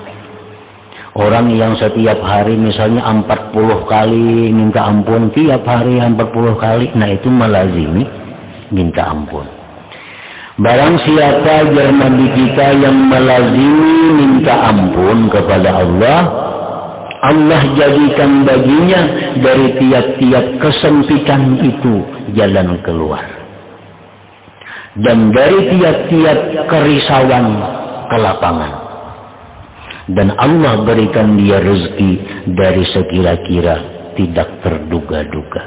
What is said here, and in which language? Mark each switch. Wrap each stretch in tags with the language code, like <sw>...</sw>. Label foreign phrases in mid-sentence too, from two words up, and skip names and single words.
<id>Orang yang setiap hari misalnya 40 kali minta ampun, tiap hari 40 kali, nah itu melazimi minta ampun. Barang siapa Nabi kita yang melazimi minta ampun kepada Allah, Allah jadikan baginya dari tiap-tiap kesempitan itu jalan keluar. Dan dari tiap-tiap kerisauan kelapangan. Dan Allah berikan dia rezeki dari sekira-kira tidak terduga-duga.</id>